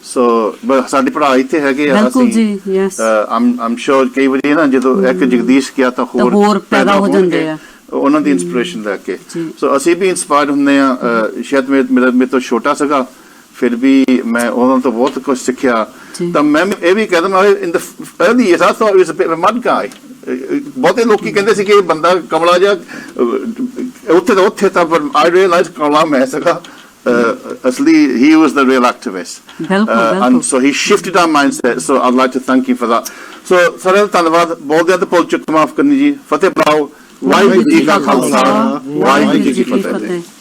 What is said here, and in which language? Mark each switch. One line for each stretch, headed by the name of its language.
Punjabi: So, but ਸਾਡੇ ਭਰਾ ਇੱਥੇ ਹੈਗੇ ਆ ਅਸੀਂ। Yes.
English: I'm sure
Punjabi: ਕਈ ਵਾਰੀ ਨਾ ਜਦੋਂ ਇੱਕ ਜਗਦੀਸ਼ ਗਿਆ ਤਾਂ ਹੋਰ ਪੈਦਾ ਹੋ ਜਾਂਦੇ ਆ ਉਹਨਾਂ ਦੀ ਇਨਸਪੀਰੇਸ਼ਨ ਲੈ ਕੇ। ਸੋ ਅਸੀਂ ਵੀ ਇਨਸਪਾਇਰ ਹੁੰਦੇ ਆ। ਸ਼ਾਇਦ ਮੇਰੇ ਤੋਂ ਛੋਟਾ ਸੀਗਾ, ਫਿਰ ਵੀ ਮੈਂ ਉਹਨਾਂ ਤੋਂ ਬਹੁਤ ਕੁਝ ਸਿੱਖਿਆ। ਤਾਂ ਮੈਂ ਇਹ ਵੀ ਕਹਿ ਦਿੰਦਾ,
English: in the early years I thought he was a bit of a mad guy.
Punjabi: ਬਹੁਤੇ ਲੋਕੀ ਕਹਿੰਦੇ ਸੀ ਕਿ ਇਹ ਬੰਦਾ ਕਮਲਾ ਜਿਹਾ, ਉੱਥੇ ਤਾਂ
English: I realized
Punjabi: ਕਮਲਾ ਮੈਂ ਸੀਗਾ ਅਸਲੀ।
English: he was the real activist. And so he shifted our mindset, so I'd like to thank him for that.
Punjabi: So ਸਾਰਿਆਂ ਦਾ ਧੰਨਵਾਦ। ਬੋਲਦਿਆਂ ਤੇ ਭੁੱਲ ਚੁੱਕ ਮਾਫ ਕਰਨੀ ਜੀ। ਫਤਿਹ ਬੁਲਾਓ। ਵਾਹਿਗੁਰੂ ਜੀ ਕਾ ਖਾਲਸਾ, ਵਾਹਿਗੁਰੂ ਜੀ ਕੀ ਫਤਿਹ।